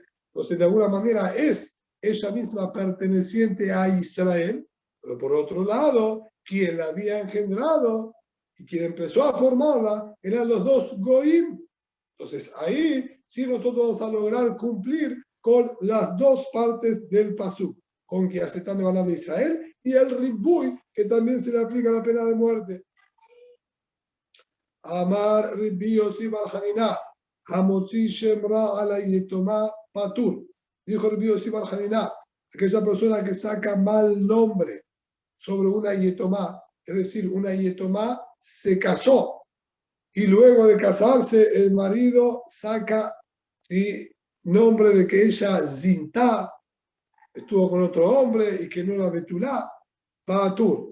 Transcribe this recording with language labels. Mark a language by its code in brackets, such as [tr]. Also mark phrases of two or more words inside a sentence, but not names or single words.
[es] Entonces, de alguna manera es ella misma perteneciente a Israel, pero por otro lado, quien la había engendrado y quien empezó a formarla eran los dos Goim. Entonces, ahí sí nosotros vamos a lograr cumplir con las dos partes del pasuk, con que aceptan de de Israel y el ribuy, que también se le aplica la pena de muerte. [he] אמר רבי יוסי בר חנינא, המוציא שם רע על היתומה פטור. [es] Dijo Rabbi Yossi bar Hanina, aquella persona que saca mal nombre sobre una yetomá, es decir, una yetomá se casó y luego de casarse el marido saca nombre de que ella zintá, estuvo con otro hombre y que no era betulá, Patur.